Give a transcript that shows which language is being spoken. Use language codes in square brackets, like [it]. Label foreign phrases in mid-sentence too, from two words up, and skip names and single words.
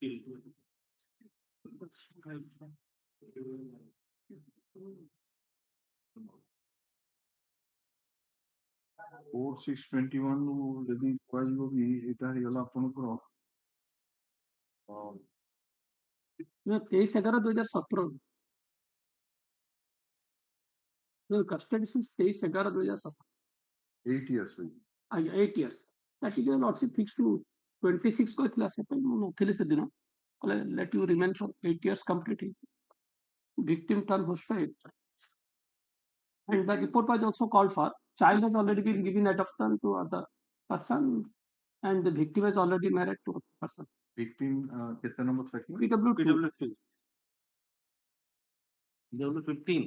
[or] 4/6/21 ଯଦି କୁହାଯିବ ବି ଏଇଟା ହେଇଗଲା ଆପଣଙ୍କର [en] 23/11/2017 custody since 23/11/2017 [or] 8 years ହୋଇଛି। [en] ଆଜ୍ଞା 8 years that is lordship fixed to 26 [or] କହିଥିଲା ସେ ପାଇଁ ମୁଁ ନଥିଲି ସେଦିନ କହିଲେ [en] let you remain for 8 years complete victim turn hostile and the report was also called for child has already been given adoption to other person and the victim is already married to other person [or] Victim କେତେ ନମ୍ବର section? [en] PW2 PW15